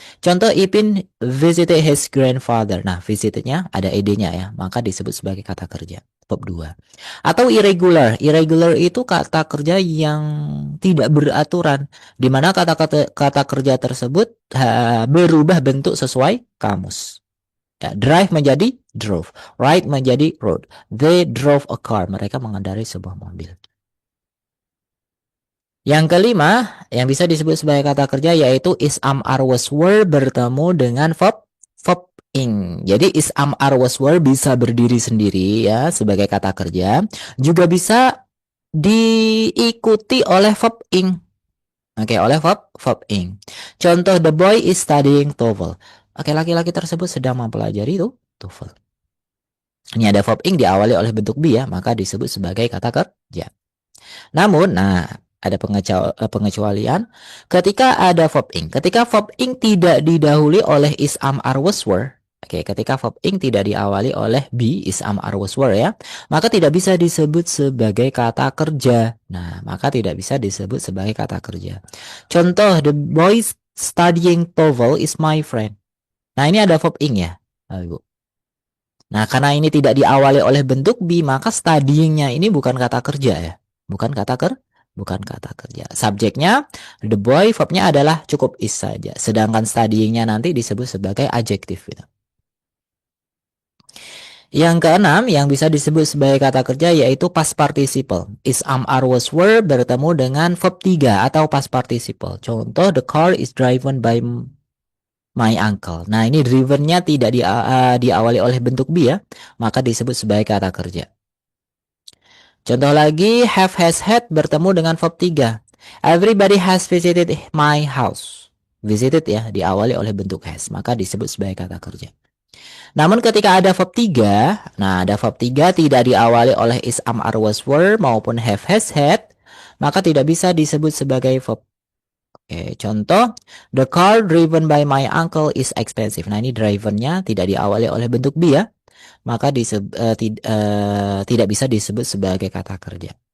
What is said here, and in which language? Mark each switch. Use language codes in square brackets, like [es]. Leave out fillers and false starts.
[en] Contoh Ipin visited his grandfather. [id] Nah, visitnya ada ed-nya ya, maka disebut sebagai kata kerja. Verb 2. Atau irregular. Irregular itu kata kerja yang tidak beraturan, di mana kata kerja tersebut berubah bentuk sesuai kamus. Ya, drive menjadi drove, ride menjadi rode. [en] They drove a car. [id] Mereka mengendarai sebuah mobil. Yang kelima, yang bisa disebut sebagai kata kerja yaitu is, am, are, was, were bertemu dengan verb ing. Jadi is, am, are, was, were bisa berdiri sendiri ya sebagai kata kerja. Juga bisa diikuti oleh verb ing. Oke, oleh verb ing. [en] Contoh the boy is studying TOEFL. [id] Oke, laki-laki tersebut sedang mempelajari itu TOEFL. Ini ada verb ing diawali oleh bentuk be ya, maka disebut sebagai kata kerja. Namun, ada pengecualian ketika ada verb ing. Ketika verb ing tidak didahului oleh is, am, are, was, were. Oke, ketika verb ing tidak diawali oleh be, is, am, are, was, were ya, maka tidak bisa disebut sebagai kata kerja. Nah, maka tidak bisa disebut sebagai kata kerja. [en] Contoh, the boy studying TOEFL is my friend. [id] Nah, ini ada verb ing ya, Ibu. Nah, karena ini tidak diawali oleh bentuk be, maka studying-nya ini bukan kata kerja ya. Bukan kata kerja. Subjeknya the boy, verbnya adalah cukup is saja. Sedangkan studying-nya nanti disebut sebagai adjektif gitu. Yang keenam yang bisa disebut sebagai kata kerja yaitu past participle. Is, am, are, was, were bertemu dengan verb 3 atau past participle. [en] Contoh, the car is driven by my uncle. [id] Nah, ini driven-nya tidak diawali oleh bentuk be ya, maka disebut sebagai kata kerja. Contoh lagi, have, has, had bertemu dengan verb 3. [en] Everybody has visited my house. [id] Visited ya, diawali oleh bentuk has, maka disebut sebagai kata kerja. Namun ketika ada verb 3, ada verb 3 tidak diawali oleh is, am, are, was, were maupun have, has, had, maka tidak bisa disebut sebagai verb. Oke, contoh, [en] the car driven by my uncle is expensive. [id] Nah, ini driven-nya tidak diawali oleh bentuk be ya, maka tidak bisa disebut sebagai kata kerja.